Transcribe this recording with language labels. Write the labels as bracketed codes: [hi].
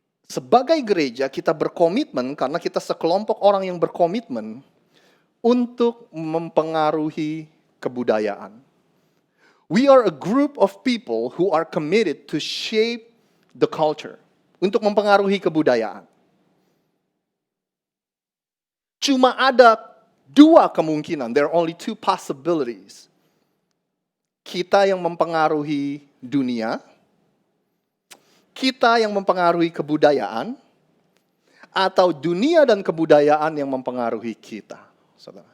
[id] Sebagai gereja kita berkomitmen karena kita sekelompok orang yang berkomitmen untuk mempengaruhi kebudayaan. [en] We are a group of people who are committed to shape the culture. [id] Untuk mempengaruhi kebudayaan. Cuma ada 2 kemungkinan, [en] there are only 2 possibilities. [id] Kita yang mempengaruhi dunia, kita yang mempengaruhi kebudayaan, atau dunia dan kebudayaan yang mempengaruhi kita. Saudara.